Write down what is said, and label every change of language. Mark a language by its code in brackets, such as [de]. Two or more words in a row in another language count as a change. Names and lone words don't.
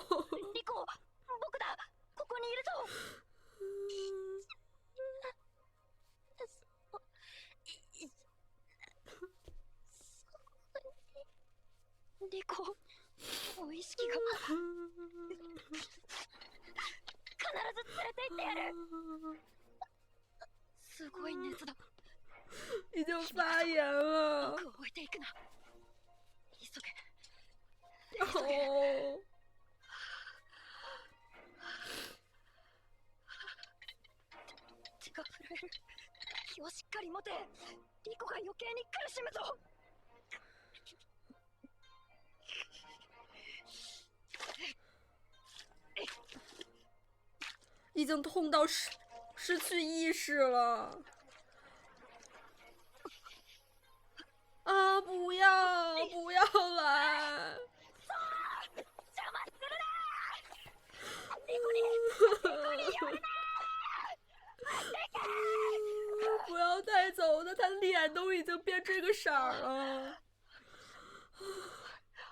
[ja] リコ、僕だ。ここにいるぞ。リコ、もう意識が。必ず連れて行ってやる。すごい熱だ。 [zh] 已经发炎了。 [ja] 僕を置いていくな。急げ。哦，手が震える。気をしっかり持て。リコが余計に苦しむぞ。 [zh] 已经痛到失去意识了。啊！不要，不要来！ [ja] 邪魔するな。リコに寄るな。 [zh] 不要带走他，他脸都已经变这个色儿了。